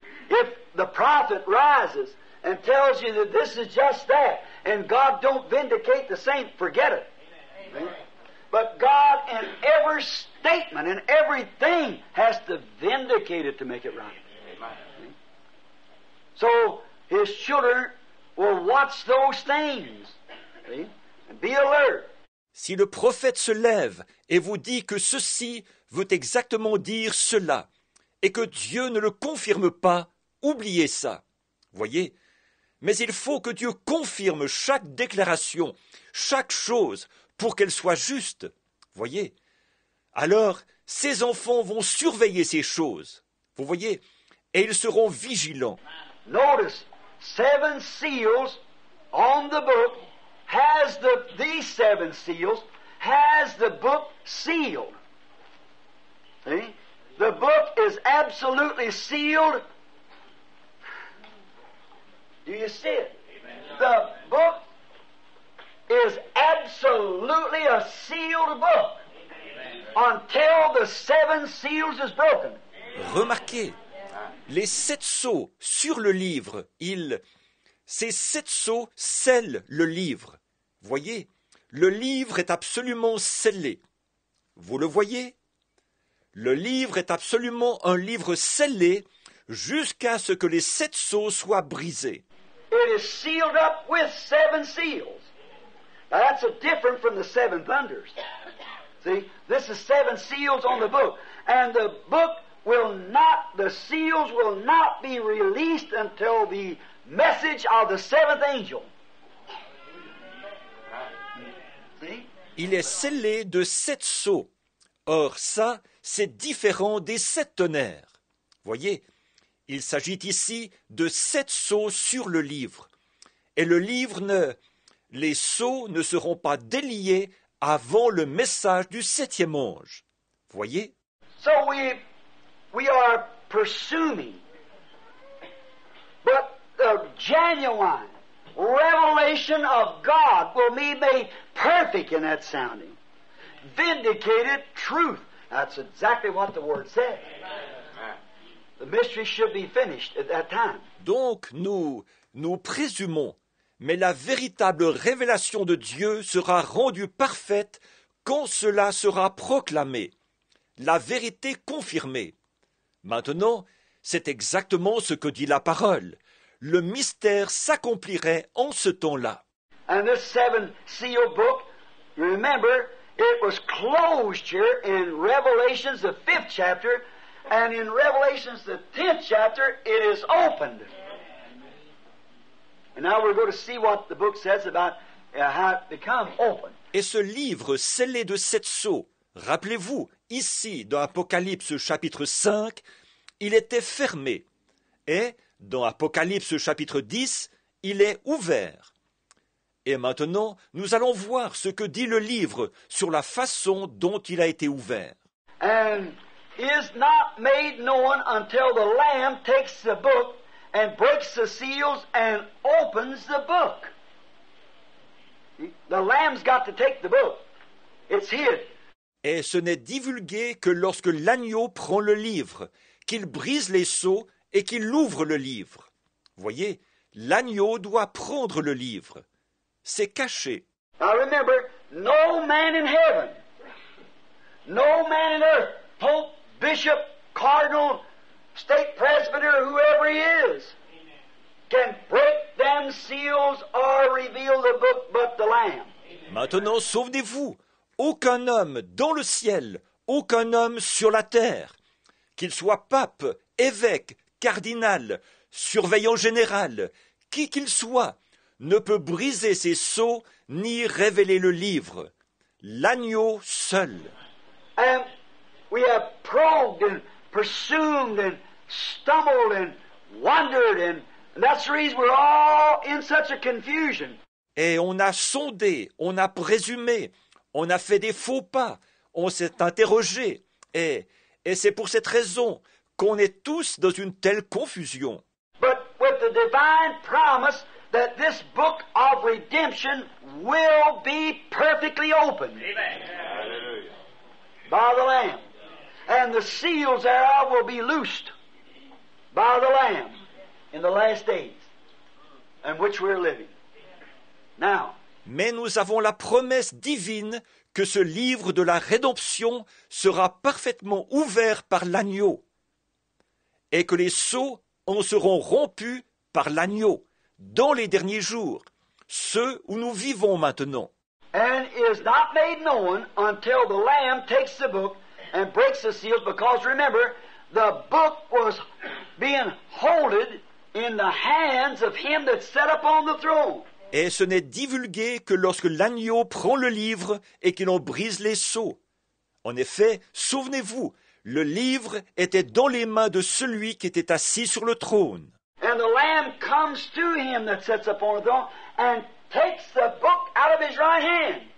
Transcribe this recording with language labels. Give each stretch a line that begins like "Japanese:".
English: If the prophet rises and tells you that this is just that, and God don't vindicate the same, forget it. See? But God, in every statement, in everything, has to vindicate it to make it right. See? So His children will watch those things, see? And be alert.
French: Si le prophète se lève et vous dit que ceci veut exactement dire cela, et que Dieu ne le confirme pas, oubliez ça. Voyez? Mais il faut que Dieu confirme chaque déclaration, chaque chose, pour qu'elle soit juste. Voyez? Alors, ces enfants vont surveiller ces choses. Vous voyez? Et ils seront vigilants.
English: Notice, 7 seals on the book has these 7 seals has the book sealed. See? The book is absolutely sealed. Do you see it? The book is absolutely a sealed book until the 7 seals is broken.
French: Remarquez, les 7 sceaux sur le livre, ces 7 sceaux scellent le livre. Voyez, le livre est absolument scellé. Vous le voyez? Le livre est absolument un livre scellé jusqu'à ce que les 7 sceaux soient brisés.
English: It is sealed up with 7 seals. Now that's different from the 7 thunders. See, this is 7 seals on the book. And the book the seals will not be released until the message of the 7th angel.
French: Il est scellé de 7 sceaux. Or ça, c'est différent des 7 tonnerres. Voyez, il s'agit ici de 7 sceaux sur le livre. Et les sceaux ne seront pas déliés avant le message du 7e ange. Voyez?
English: So we are presuming, but the genuine revelation of God will be made perfect in that sounding. Vindicated truth. That's exactly what the Word says. The mystery should be finished at that time.
French: Donc nous présumons, mais la véritable révélation de Dieu sera rendue parfaite quand cela sera proclamé, la vérité confirmée. Maintenant, c'est exactement ce que dit la parole. Le mystère s'accomplirait en ce temps-là.
English: And this 7-seal book, remember, it was closed here in Revelations, the 5th chapter, and in Revelations, the 10th chapter, it is opened. And now we're going to see what the book says about how it becomes open.
French: Et ce livre scellé de 7 sceaux, rappelez-vous, ici, dans Apocalypse chapitre 5, il était fermé. Et, dans Apocalypse chapitre 10, il est ouvert. Et maintenant, nous allons voir ce que dit le livre sur la façon dont il a été ouvert.
English: And is not made known until the Lamb takes the book and breaks the seals and opens the book. The Lamb's got to take the book. It's hid.
French: Et ce n'est divulgué que lorsque l'agneau prend le livre, qu'il brise les sceaux et qu'il ouvre le livre. Voyez, l'agneau doit prendre le livre. C'est caché.
English: Now remember, no man in heaven, no man in earth, Pope, Bishop, Cardinal, State Presbyter, whoever he is, can break them seals or reveal the book but the Lamb.
French: Maintenant, souvenez-vous, aucun homme dans le ciel, aucun homme sur la terre, qu'il soit pape, évêque, cardinal, surveillant général, qui qu'il soit, ne peut briser ses sceaux ni révéler le livre. L'agneau seul.
English: And we have probed and presumed and stumbled and wondered, and that's the reason we're all in such a confusion.
French: Et on a sondé, on a présumé, on a fait des faux pas, on s'est interrogé, et c'est pour cette raison qu'on est tous dans une telle confusion.
English: But with the divine promise that this book of redemption will be perfectly opened. Amen. By the Lamb. And the seals thereof will be loosed by the Lamb in the last days in which we're living. Now,
French: mais nous avons la promesse divine que ce livre de la rédemption sera parfaitement ouvert par l'agneau et que les sceaux en seront rompus par l'agneau dans les derniers jours, ceux où nous vivons maintenant.
English: And is not made known until the Lamb takes the book and breaks the seals, because remember, the book was being holded in the hands of him that sat upon the throne.
French: Et ce n'est divulgué que lorsque l'agneau prend le livre et qu'il en brise les sceaux. En effet, souvenez-vous, le livre était dans les mains de celui qui était assis sur le trône.
English: And the Lamb comes to him that sits upon the throne and takes the book out of his right hand.